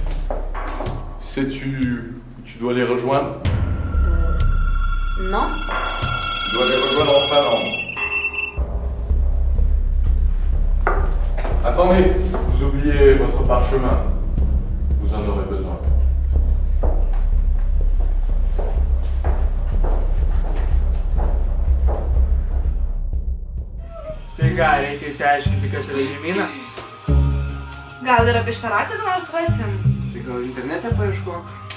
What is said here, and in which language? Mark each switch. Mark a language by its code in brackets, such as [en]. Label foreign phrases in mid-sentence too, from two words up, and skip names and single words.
[fr] Sais-tu où tu dois les rejoindre? Non. Tu dois les rejoindre en Finlande. Attendez, vous oubliez votre parchemin. Vous en aurez besoin. [lt] Tai ką, reikia įsiaiškinti, kas yra žemyna? Gal ir apie štaratą ką nors rasim? Tai gal internete paieškok?